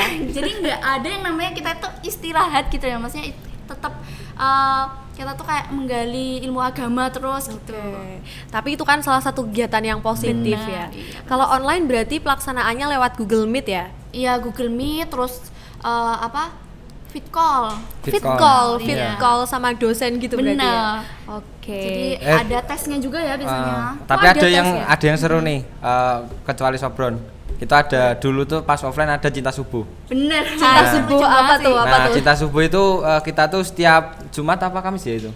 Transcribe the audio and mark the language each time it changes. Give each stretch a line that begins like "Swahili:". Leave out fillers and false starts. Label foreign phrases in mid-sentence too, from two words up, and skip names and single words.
Indonesian: Jadi nggak ada yang namanya kita tuh istirahat gitu ya, maksudnya tetap kita tuh kayak menggali ilmu agama terus gitu. Oke. Tapi itu kan salah satu kegiatan yang positif Benar, ya. iya. Kalau online berarti pelaksanaannya lewat Google Meet ya? Iya, Google Meet, terus
English: fit call.
Indonesian: Fit call. call, Iya.
English: fit call
Indonesian: sama dosen gitu berarti ya. Bener. Oke. Jadi Eh, ada tesnya juga ya biasanya. Tapi Oh, ada ada yang tes ya? ada yang seru nih, kecuali Sobron. Itu ada dulu tuh pas offline ada Cinta Subuh. Bener. Cinta subuh apa tuh? Apa Nah, tuh? Cinta Subuh itu kita tuh setiap Jumat apa Kamis ya itu?